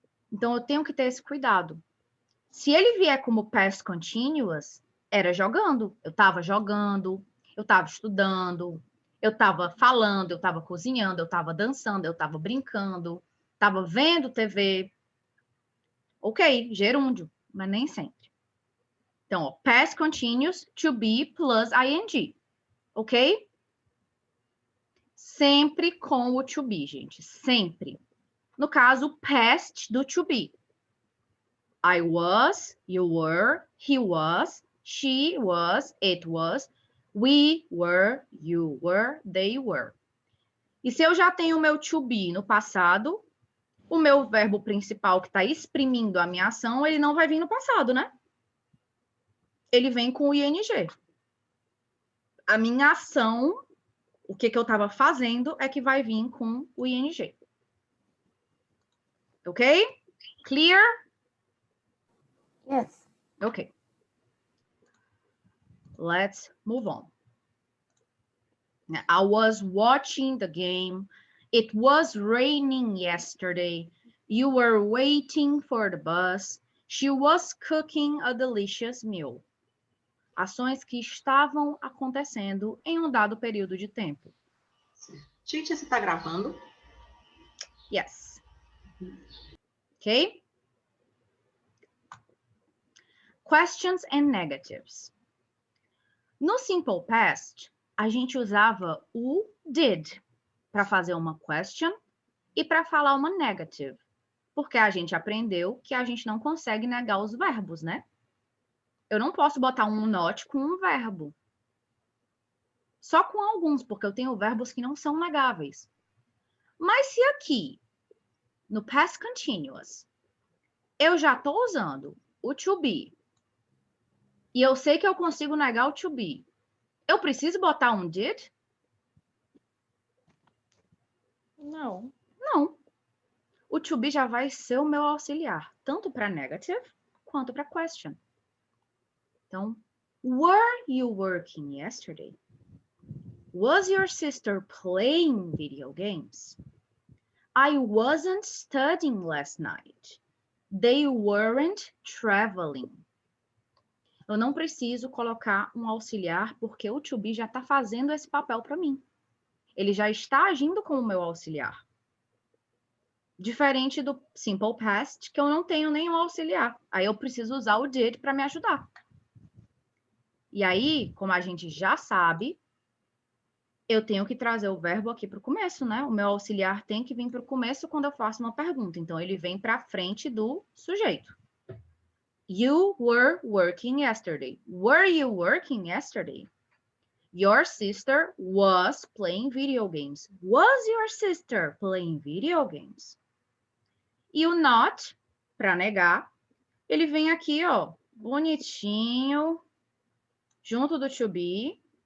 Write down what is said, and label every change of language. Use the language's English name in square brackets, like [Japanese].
[Portuguese] Então, eu tenho que ter esse cuidado. Se ele vier como past continuous, era jogando. Eu estava jogando, eu estava estudando, eu estava falando, eu estava cozinhando, eu estava dançando, eu estava brincando, estava vendo TV. Ok, gerúndio, mas nem sempre. Então, ó, past continuous, to be plus ing. Ok? Sempre com o to be, gente. Sempre. No caso, past do to be. [English] I was, you were, he was, she was, it was, we were, you were, they were. [Portuguese] E se eu já tenho o meu to be no passado, o meu verbo principal que está exprimindo a minha ação, ele não vai vir no passado, né? Ele vem com o ing. A minha ação, o que eu estava fazendo, é que vai vir com o ing. Ok? Clear? [English] Yes. Okay. Let's move on. I was watching the game. It was raining yesterday. You were waiting for the bus. She was cooking a delicious meal. [Portuguese] Ações que estavam acontecendo em um dado período de tempo. Gente, você está gravando? [English] Yes. Okay? Questions and negatives. [Portuguese] No simple past, a gente usava o did para fazer uma question e para falar uma negative, porque a gente aprendeu que a gente não consegue negar os verbos, né? Eu não posso botar um not com um verbo. Só com alguns, porque eu tenho verbos que não são negáveis. Mas se aqui, no past continuous, eu já estou usando o to be, e eu sei que eu consigo negar o to be, eu preciso botar um did? Não. Não. O to be já vai ser o meu auxiliar, tanto para negative quanto para question. Então, [English] were you working yesterday? Was your sister playing video games? I wasn't studying last night. They weren't traveling. [Portuguese] Eu não preciso colocar um auxiliar porque o to be já está fazendo esse papel para mim. Ele já está agindo como meu auxiliar. Diferente do simple past, que eu não tenho nenhum auxiliar. Aí eu preciso usar o did para me ajudar. E aí, como a gente já sabe, eu tenho que trazer o verbo aqui para o começo, né? O meu auxiliar tem que vir para o começo quando eu faço uma pergunta. Então, ele vem para frente do sujeito. [English] You were working yesterday. Were you working yesterday? Your sister was playing video games. Was your sister playing video games? [Portuguese] E o not, para negar, ele vem aqui, ó, bonitinho, junto do to be.